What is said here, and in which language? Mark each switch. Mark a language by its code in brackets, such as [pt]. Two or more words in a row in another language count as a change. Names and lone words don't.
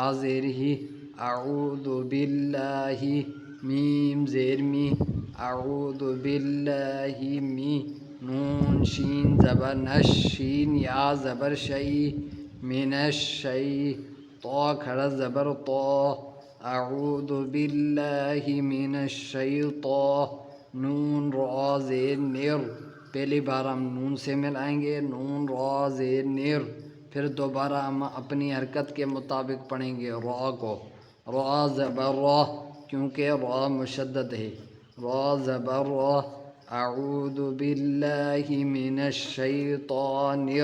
[ur] زیر ہی، [ar] اعوذ باللہ، [ur] میم زیر می، [ar] اعوذ باللہ [ur] می، نون شین زبر نش، شین یا زبر شئی، [ar] من الشئی، [ur] طا کھڑا زبر طا، [ar] اعوذ باللہ من الشیطان، [ur] نون را زیر نر، پہلی بار ہم نون سے ملائیں گے، نون را زیر نر، پھر دوبارہ ہم اپنی حرکت کے مطابق پڑھیں گے را کو، را زبر را، کیونکہ را مشدد ہے، را زبر را، [ar] اعوذ باللہ من الشیطان